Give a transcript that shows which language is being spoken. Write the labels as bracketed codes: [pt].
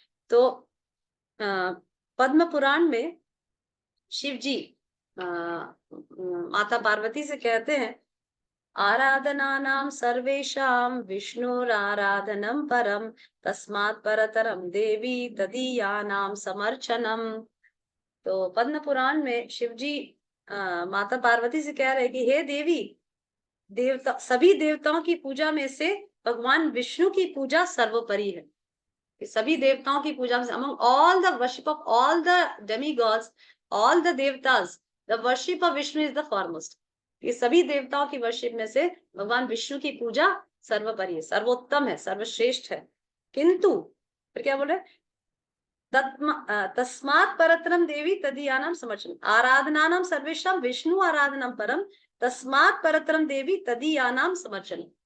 [hi] तो पद्म पुराण में शिव जी माता पार्वती से कहते हैं, [sa] आराधनानां सर्वेषां विष्णुराराधनं परं, तस्मात् परतरं देवी तदीयानां समर्चनम। [hi] तो पद्म पुराण में शिव जी माता पार्वती से कह रहे हैं कि हे देवी, देवता, सभी देवताओं की पूजा में से भगवान विष्णु की पूजा सर्वोपरि है। कि सभी देवताओं की पूजा में, [en] among all the worship of all the demigods, all the devatas, the worship of Vishnu is the foremost. [hi] ये सभी देवताओं की वर्शिप में से भगवान विष्णु की पूजा सर्वोपरि है, सर्वोत्तम है, सर्वश्रेष्ठ है। किंतु फिर क्या बोले, [sa] तस्मात् परतरम देवी तदीयानाम समर्चनम, [hi] आराधनानाम सर्वेषां विष्णु आराधनम परम, तस्मात् परतरम देवी तदीयानाम समर्चनम।